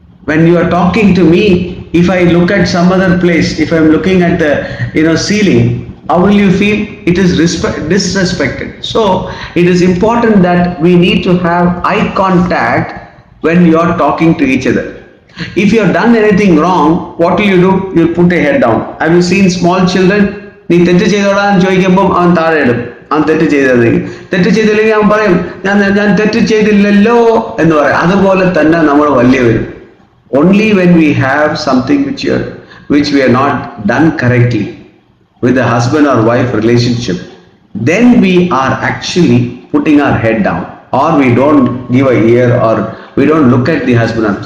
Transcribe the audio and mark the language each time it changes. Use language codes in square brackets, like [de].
[en] When you are talking to me, if I look at some other place, if I'm looking at the ceiling, how will you feel? It is disrespected. So it is important that we need to have eye contact when you are talking to each other. If you have done anything wrong, what will you do? You'll put your head down. Have you seen small children? [ml] നീ തെറ്റ് ചെയ്തോളാന്ന് ചോദിക്കുമ്പോൾ അവൻ താഴെ ഇടും. അവൻ തെറ്റ് ചെയ്തില്ലെങ്കിൽ അവൻ പറയും, ഞാൻ തെറ്റ് ചെയ്തില്ലല്ലോ എന്ന് പറയും. അതുപോലെ തന്നെ നമ്മൾ വലിയവരും. [en] Only when we have something which we have not done correctly with the husband or wife relationship, then we are actually putting our head down, or we don't give a ear, or we don't look at the husband.